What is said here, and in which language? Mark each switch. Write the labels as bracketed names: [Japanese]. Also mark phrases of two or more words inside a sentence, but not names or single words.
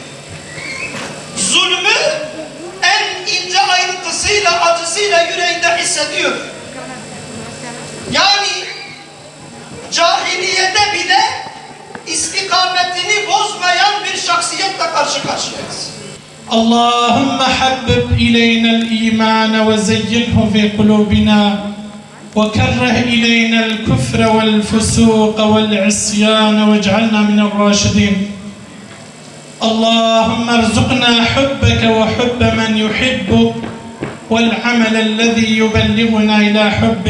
[Turkish] Zulmü en ince ayrıntısıyla, acısıyla yüreğinde hissediyor. Yani cahiliyede bile istikametini bozmayan bir şahsiyetle karşı karşıyayız. [Arabic] اللهم حبب إلينا الإيمان وزينه في قلوبنا وكره إلينا الكفر والفسوق والعصيان واجعلنا من الراشدين. اللهم ارزقنا حبك وحب من يحبك والعمل الذي يبلغنا إلى حبك.